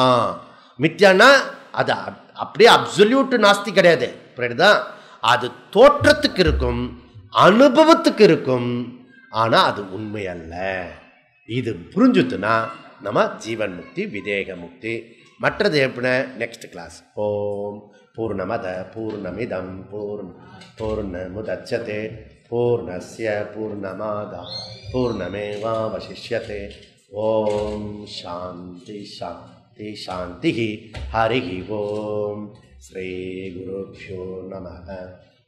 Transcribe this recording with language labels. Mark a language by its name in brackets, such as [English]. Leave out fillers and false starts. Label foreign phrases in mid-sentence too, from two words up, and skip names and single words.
[Tamil] மித்யானா அது அப்படியே அப்சல்யூட் நாஸ்தி கிடையாது. புரியுதா? அது தோற்றத்துக்கு இருக்கும், அனுபவத்துக்கு இருக்கும், ஆனால் அது உண்மை அல்ல. இது புரிஞ்சுத்துனா நம்ம ஜீவன் முக்தி, விதேக முக்தி. மற்றது எப்படி [English] next class. [Sanskrit] ॐ पूर्णमदः पूर्णमिदं पूर्णमुदच्यते पूर्णस्य पूर्णमादाय पूर्णमेवावशिष्यते. ॐ शान्तिः शान्तिः शान्तिः. हरि ॐ। श्री गुरुभ्यो नमः.